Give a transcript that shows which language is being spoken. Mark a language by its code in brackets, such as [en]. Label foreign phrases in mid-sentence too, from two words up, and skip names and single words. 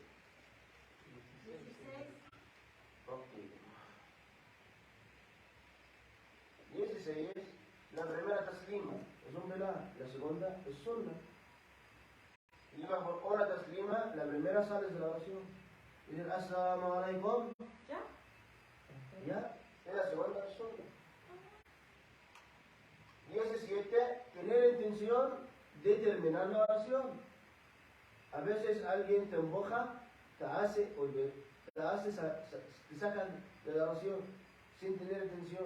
[es] 16. Ok. 16 es la primera taslima, es un pilar. La segunda es sunna. Y bajo una taslima, la primera sales de la oración. Y dices, [ar] السلام عليكم. [es] ¿Ya? Ya, es la segunda es sunna. 17, tener intención de terminar la oración. A veces alguien te empuja, te sacan de la oración sin tener intención.